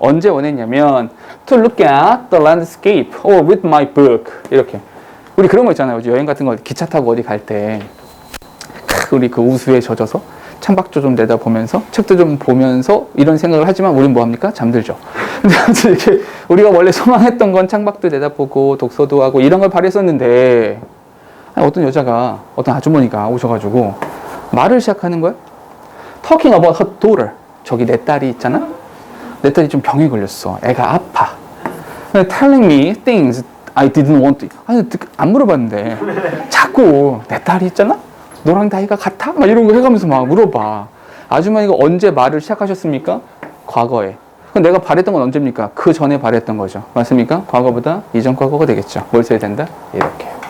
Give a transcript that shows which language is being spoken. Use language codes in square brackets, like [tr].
[ko] 언제 원했냐면 [en] to look at the landscape or with my book. [ko] 이렇게. 우리 그런 거 있잖아요. 여행 같은 거 기차 타고 어디 갈 때 우리 그 우수에 젖어서 창밖도 좀 내다보면서 책도 좀 보면서 이런 생각을 하지만 우린 뭐 합니까? 잠들죠. 근데 이렇게 우리가 원래 소망했던 건 창밖도 내다보고 독서도 하고 이런 걸 바랬었는데 어떤 여자가 어떤 아주머니가 오셔가지고 말을 시작하는 거야. [en] Talking about her daughter. [ko] 저기 내 딸이 있잖아. 내 딸이 좀 병에 걸렸어. 애가 아파. [en] Telling me things I didn't want to. [ko] 아니 안 물어봤는데 자꾸 내 딸이 있잖아. 너랑 나이가 같아? 막 이런 거 해가면서 막 물어봐. 아주머니가 언제 말을 시작하셨습니까? 과거에. 그럼 내가 바랬던 건 언제입니까? 그 전에 바랬던 거죠. 맞습니까? 과거보다 이전 과거가 되겠죠. 뭘 써야 된다? 이렇게.